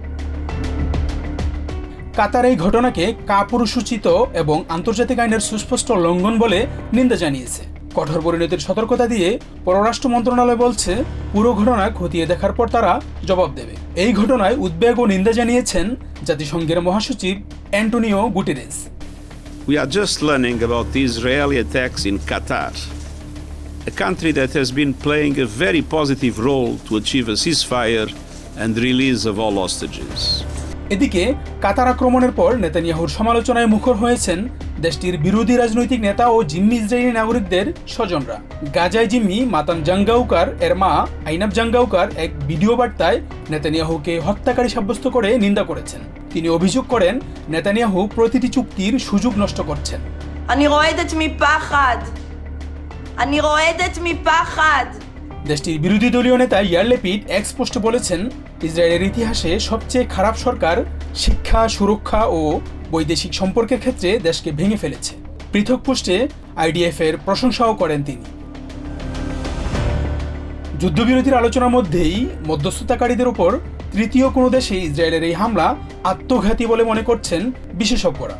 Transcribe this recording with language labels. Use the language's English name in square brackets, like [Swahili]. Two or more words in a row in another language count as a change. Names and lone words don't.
[Bangla] কাতার এই ঘটনাকে কাপুরুষোচিত এবং আন্তর্জাতিক আইনের সুস্পষ্ট লঙ্ঘন বলে নিন্দা জানিয়েছে। কঠোর পরিণতির সতর্কতা দিয়ে পররাষ্ট্র মন্ত্রণালয় বলছে, পুরো ঘটনা খতিয়ে দেখার পর তারা জবাব দেবে। এই ঘটনায় উদ্বেগ ও নিন্দা জানিয়েছেন জাতিসংঘের মহাসচিব অ্যান্টোনিও গুটেরেস। [English] We are just learning about the Israeli attacks in Qatar, a country that has been playing a very positive role to achieve a ceasefire and release of all hostages. [Bangla] এদিকে কাতার আক্রমণের পর নেতানিয়াহুর সমালোচনায় মুখর হয়েছেন দেশটির বিরোধী রাজনৈতিক নেতা ও জিম্মি ইসরায়েলি নাগরিকদের স্বজনরা। গাজায় জিম্মি মাতান জাঙ্গাউকার এর মা আইনাব জাঙ্গাউকার এক ভিডিও বার্তায় নেতানিয়াহুকে হত্যাকারী সাব্যস্ত করে নিন্দা করেছেন। তিনি অভিযোগ করেন নেতানিয়াহু প্রতিটি চুক্তির সুযোগ নষ্ট করছেন। [Hebrew] אני רועדת מפחד. אני רועדת מפחד. [Bangla] দেশটির বিরোধী দলীয় নেতা ইয়ার লেপিড এক্স পোস্টে বলেছেন, ইসরায়েলের ইতিহাসে সবচেয়ে খারাপ সরকার শিক্ষা, সুরক্ষা ও বৈদেশিক সম্পর্কের ক্ষেত্রে দেশকে ভেঙে ফেলেছে। পৃথক পোস্টে আইডিএফ এর প্রশংসাও করেন তিনি। যুদ্ধবিরতির আলোচনার মধ্যেই মধ্যস্থতাকারীদের উপর তৃতীয় কোনো দেশে ইসরায়েলের এই হামলা আত্মঘাতী বলে মনে করছেন বিশেষজ্ঞরা।